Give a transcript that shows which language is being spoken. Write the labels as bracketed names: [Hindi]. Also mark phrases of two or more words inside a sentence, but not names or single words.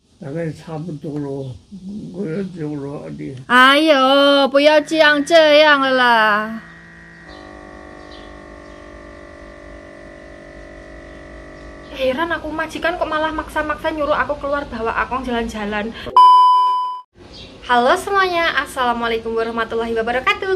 [Chinese] 大概差不多了，我要走了的。哎呦，不要这样了啦！ [Indonesian] Heran aku, majikan kok malah maksa-maksa nyuruh aku keluar bawa Akong jalan-jalan. Halo semuanya, [Arabic] السلام عليكم ورحمة الله وبركاته.